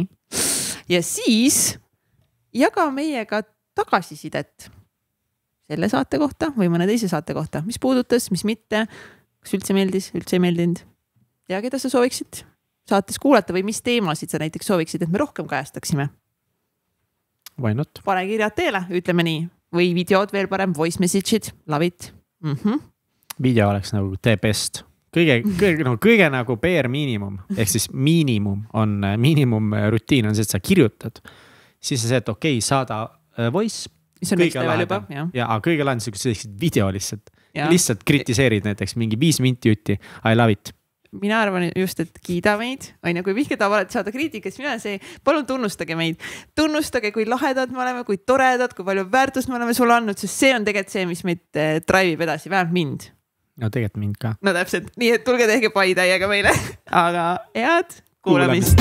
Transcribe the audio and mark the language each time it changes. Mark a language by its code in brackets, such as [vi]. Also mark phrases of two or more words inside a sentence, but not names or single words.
[et] Ja siis jaga meiega tagasisidet selle saate kohta või mõne teise saate kohta, mis puudutas, mis mitte, kas üldse meeldis, üldse ei meeldinud ja keda sa sooviksid saates kuulata või mis teemasid sa näiteks sooviksid, et me rohkem kajastaksime. [en] Why not? [et] Pane kirjad teele, ütleme nii, või videod veel parem, voice message'id, [en] love it. [et] Video oleks nagu [en] the best. [et] Kõige nagu [en] bare miinimum, [et] ehk siis miinimum rutiin on see, et sa kirjutad, siis sa see, et okei, saada voice, mis on [en] next level [et] juba, jah. Ja kõige lahendus, kui sa teeksid video lihtsalt kritiseerid näiteks mingi 5 minti jutti, [en] I love it. [et] Mina arvan just, et kiida meid, kui Mihkel tahab alati saada kriitikas, mina see, palun tunnustage meid. Tunnustage, kui lahedad me oleme, kui toredad, kui palju väärtust me oleme sulle andnud, sest see on tegelikult see, mis meid drive'ib edasi, vähemalt mind. No tegelikult mind ka. No täpselt, nii et tulge tehke paitäiega meile, aga head kuulamist.